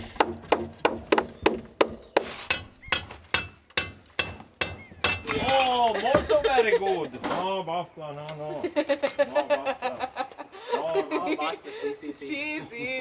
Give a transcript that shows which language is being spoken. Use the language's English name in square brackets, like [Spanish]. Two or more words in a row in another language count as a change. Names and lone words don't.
[English] Oh, [Italian] molto [English] very good. [Italian] No, basta, no, no. No, basta. No, no, Basta, sì.